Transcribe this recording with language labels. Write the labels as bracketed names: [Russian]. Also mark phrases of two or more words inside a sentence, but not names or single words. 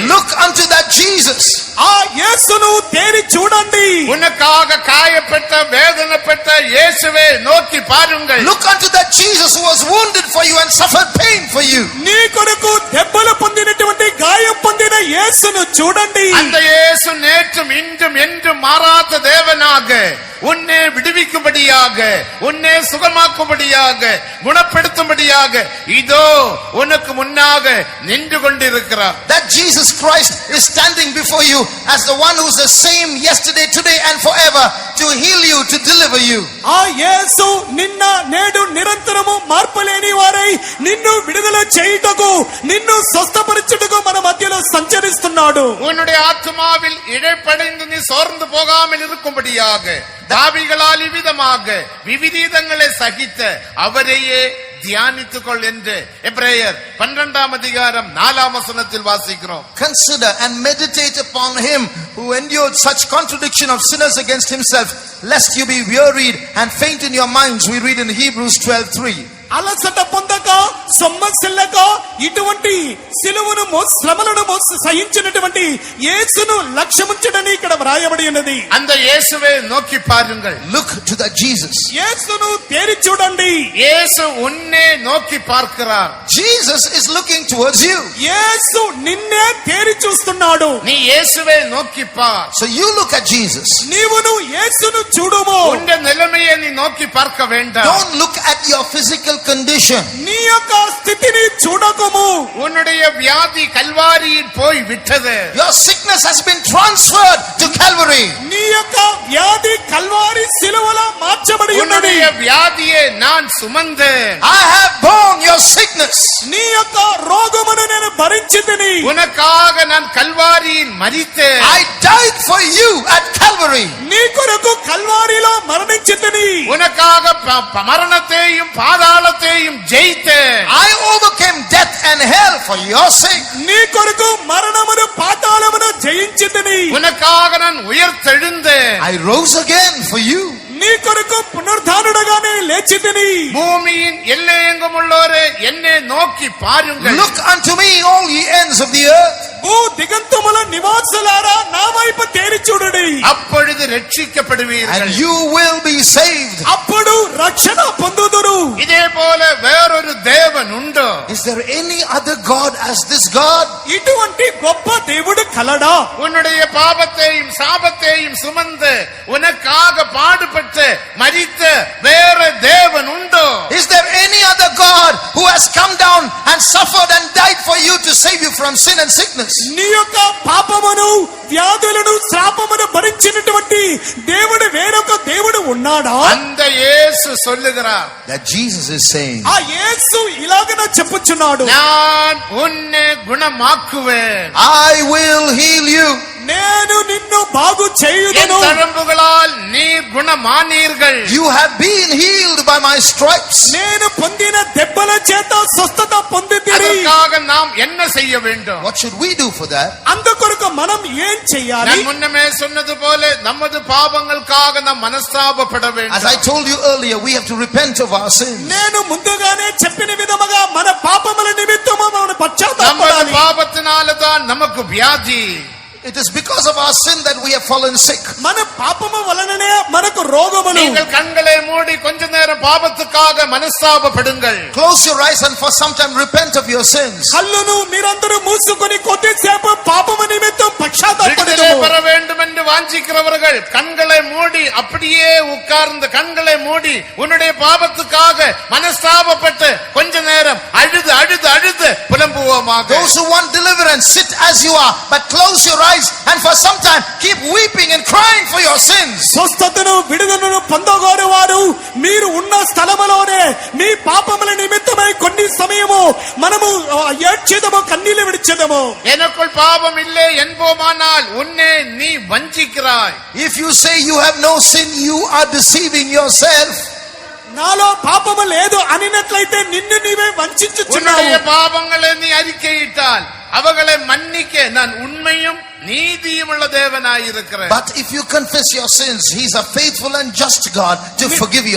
[English] Look unto that Jesus. [Telugu] ఆ యేసును తేరి చూడండి. [Tamil] உனக்காக காயப்பட்ட வேதனைப்பட்ட இயேசுவை நோக்கி பாருங்கள். [English] Look unto that Jesus who was wounded for you and suffered pain for you. [Telugu] నీ కొరకు దెబ్బలు పొందినటువంటి గాయం పొందిన యేసును చూడండి. [Tamil] அந்த இயேசு நேற்றும் இன்றும் என்றும் மாறாத தேவனாக உன்னை விடுவிக்கும்படியாக, உன்னை சுகமாக்கும்படியாக, குணப்படுத்தும்படியாக இதோ உனக்கு முன்னாக நின்று கொண்டிருக்கிறார். [English] That Jesus Christ is standing before you as the one who's the same yesterday, today and forever to heal you, to deliver you. [Telugu] ఆ యేసు నిన్న నేడు నిరంతరము మార్పులేని వారై నిన్ను విడుదల చేయుటకు, నిన్ను స్వస్థపరచుటకు మన మధ్యలో సంచరిస్తున్నాడు. [Tamil] உன்னுடைய ஆத்மாவில் இழைப்படைந்து நீ சோர்ந்து போகாமல் இருக்கும்படியாக தாவிகளால் இவ்விதமாக விவிதங்களை சகித்த அவரையே தியானித்துக்கொள் என்று எபிரேயர் 12ஆம் அதிகாரம் 4ஆம் வசனத்தில் வாசிக்கிறோம். [English] Consider and meditate upon him who endured such contradiction of sinners against himself, lest you be wearied and faint in your minds, we read in Hebrews 12:3. [Telugu] అలసట పొందక సొమ్మసిల్లక ఇటువంటి సిలువను శ్రమలను సహించినటువంటి యేసును లక్ష్యముంచడని ఇక్కడ వ్రాయబడి ఉన్నది. [Tamil] அந்த இயேசுவை நோக்கி பாருங்கள். [English] Look to that Jesus. [Telugu] యేసును తేరి చూడండి. [Tamil] இயேசு உன்னை நோக்கி பார்க்கிறார். [English] Jesus is looking towards you. [Telugu] యేసు నిన్నే తేరి చూస్తున్నాడు. [Tamil] நீ இயேசுவை நோக்கி பார். [English] So you look at Jesus. [Telugu] నీవును యేసును చూడుము. [Tamil] உன்னுடைய நிலைமையை நீ நோக்கி பார்க்க வேண்டாம். [English] Don't look at your physical condition. [Telugu] నీ యొక్క స్థితిని చూడకము. [Tamil] உன்னுடைய வியாதி கல்வாரியில் போய் விட்டது. [English] Your sickness has been transferred to Calvary. [Telugu] నీ యొక్క వ్యాధి కల్వారి సిలువలో మార్చబడి ఉన్నది. [Tamil] உன்னுடைய வியாதியை நான் சுமந்தேன். [English] I have borne your sickness. [Telugu] నీ యొక్క రోగమును నేను భరించితిని. [Tamil] உனக்காக நான் கல்வாரியில் மரித்தேன். [English] I died for you at Calvary. [Telugu] నీ కొరకు కల్వారిలో మరణించితిని. [Tamil] உனக்காக மரணத்தையும் பாதாளத்தையும் ஜெயித்தேன். [English] I overcame death and hell for your sake. [Telugu] నీ కొరకు మరణమును పాతాళమును జయించితిని. [Tamil] உனக்காக நான் உயிர்த்தெழுந்தேன். [English] I rose again for you. [Telugu] నీ కొరకు పునరుద్ధానుడగానే లేచితిని. [Tamil] பூமியின் எல்லையெங்கும் உள்ளோரே என்னை நோக்கி பாருங்கள். [English] Look unto me all ye ends of the earth. [Telugu] భూ దిగంతముల నివాసులారా నా వైపు తేరి చూడుడి. [Tamil] அப்பொழுது ரட்சிக்கப்படுவீர்கள். [English] And you will be saved. [Telugu] అప్పుడు రక్షణ పొందుదురు. [Tamil] இதே போல வேறொரு தேவன் உண்டோ? [English] Is there any other God as this God? [Telugu] ఇటువంటి గొప్ప దేవుడు కలడా? [Tamil] உன்னுடைய பாவத்தையும் சாபத்தையும் சுமந்து உனக்காக பாடுபட்டு மரித்த வேற தேவன் உண்டோ? [English] Is there any other God who has come down and suffered and died for you to save you from sin and sickness? [Telugu] నీ యొక్క పాపమును వ్యాధులను శ్రాపమును భరించినటువంటి దేవుడు వేరొక దేవుడు ఉన్నాడా? [Tamil] அந்த இயேசு சொல்லுகிறார். [English] That Jesus is saying, [Telugu] ఆ యేసు ఇలాగన చెప్పుచున్నాడు, [Tamil] நான் உன்னை குணமாக்குவேன். [English] I will heal you. [Telugu] నేను నిన్ను బాగు [Tamil] என் [Telugu] చేయుదును. [Tamil] தழும்புகளால் நீர் குணமானீர்கள். [English] You have been healed by my stripes. [Telugu] నేను పొందిన దెబ్బల చేత స్వస్థత పొందితిని. [Tamil] அதற்காக நாம் என்ன செய்ய வேண்டும்? [English] What should we do for that? [Telugu] అందుకొరకు మనం ఏం చెయ్యాలి? [Tamil] நான் முன்னமே சொன்னது போல நமது பாவங்களுக்காக நாம் மனஸ்தாபப்பட [English] As I [Tamil] வேண்டும். [English] told you earlier, we have to repent of our sins. [Telugu] నేను ముందుగానే చెప్పిన విధముగా మన పాపముల నిమిత్తము మనం [Tamil] நமது [Telugu] పశ్చాత్తాపడాలి. [Tamil] பாவத்தினால தான் நமக்கு வியாதி. [English] It is because of our sin that we have fallen sick. [Telugu] మన పాపము వలననే మనకు రోగములు. [Tamil] நீங்கள் கண்களை மூடி கொஞ்ச நேரம் பாவத்துக்காக மனஸ்தாபப்படுங்கள். [English] Close your eyes and for some time repent of your sins. [Telugu] కళ్ళను మీరందరూ మూసుకొని కొద్దిసేపు పాపము నిమిత్తం [Tamil] விடுதலை [Telugu] పశ్చాత్తాపపడము. [Tamil] பெற வேண்டும் என்று வாஞ்சிக்கிறவர்கள் கண்களை மூடி அப்படியே உட்கார்ந்து கண்களை மூடி உன்னுடைய பாவத்துக்காக மனஸ்தாபப்பட்டு கொஞ்ச நேரம் அழுது அழுது அழுது புலம்புவோமாக. [English] Those who want deliverance, sit as you are, but close your eyes and for some time keep weeping and crying for your sins. [Telugu] స్వస్థతను విడుదలను పొందగోరు వారు మీరు ఉన్న స్థలములోనే మీ పాపముల నిమిత్తమై కొన్ని సమయము మనము ఏడ్చేదము, కన్నీళ్లు విడిచేదము. [Tamil] எனக்குள் பாவம் இல்லை என்போமானால் உன்னை நீ வஞ்சிக்கிறாய். [English] If you say you have no sin, you are deceiving yourself. [Telugu] నాలో పాపము లేదు అనినట్లయితే నిన్ను నీవే వంచించుచున్నావు. [Tamil] உன்னுடைய பாவங்களை நீ அறிக்கையிட்டால் அவர்களை மன்னிக்க நான் உண்மையும் நீதியும் உள்ள தேவனாயிருக்கிறேன். [English] But if you confess your sins, he is a faithful and just God to forgive your